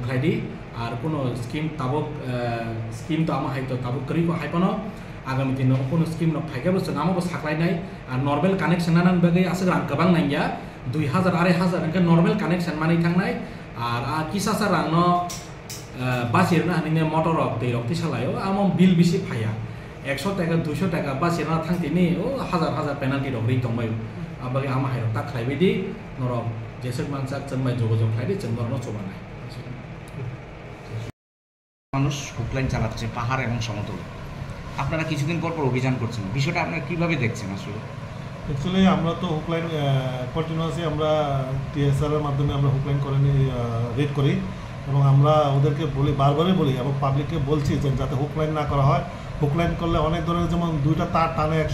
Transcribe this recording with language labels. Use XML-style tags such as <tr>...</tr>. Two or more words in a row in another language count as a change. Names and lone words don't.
<trp>खालायदि आर कोनो स्कीम ताबो स्कीम तो आमा हायतो ताबो करिको हायपनो आगामी दिन कोनो स्कीम न फायगाबो जों आमाबो साख्लायनाय आर</trp> <en>normal connection</en> <trp>नानान बागै आसग्रां गोबां नांया 2000 2500 इनका</trp> <en>normal connection</en> <trp>मानि थांनाय आर किसासा रांन बासिरना हानिने मटर रक दै रक तिसालायो आम बिल बिसि फाया 100 टाका 200 टाका बासिरना थांतिनि ओ हजार पेनाल्टी रक रि दंबाय आबागे आमा हायरक ता खालायबायदि नरक जेसेक मानसा जों बाय जोगाजोग खालायदि जों नरन चबानाय</trp> <bn>মানুষ হুগলাইন চালাচ্ছে পাহাড় এবং সমতল আপনারা কিছুদিন পর অভিযান করছেন বিষয়টা আপনারা কিভাবে দেখছেন আসলে অ্যাকচুয়ালি আমরা তো হুগলাইন কন্টিনিউয়াসলি আমরা টিএসআর এর মাধ্যমে আমরা হুগলাইন করে রেড করি এবং আমরা ওদেরকে বলি বারবারই বলি এবং পাবলিককে বলছি যে যাতে হুগলাইন না করা হয় হুগলাইন করলে অনেক ধরনের যেমন দুইটা তার টানে এক</bn>